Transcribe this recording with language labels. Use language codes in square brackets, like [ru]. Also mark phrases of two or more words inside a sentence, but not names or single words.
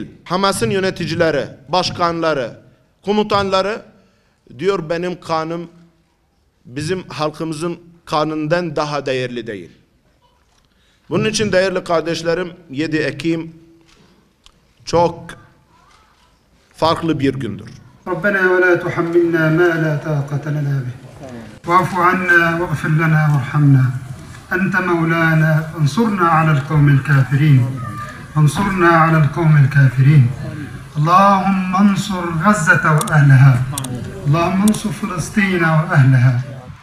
[tr] Hamas'ın yöneticileri, başkanları, komutanları diyor benim kanım bizim halkımızın kanından daha değerli değil. Bunun için değerli kardeşlerim 7 Ekim çok farklı bir gündür. [ar] ربنا ولا تحملنا ما لا طاقة لنا به واعف عنا واغفر لنا وارحمنا أنت مولانا انصرنا على القوم الكافرين انصرنا على القوم الكافرين اللهم انصر غزة وأهلها اللهم انصر فلسطين وأهلها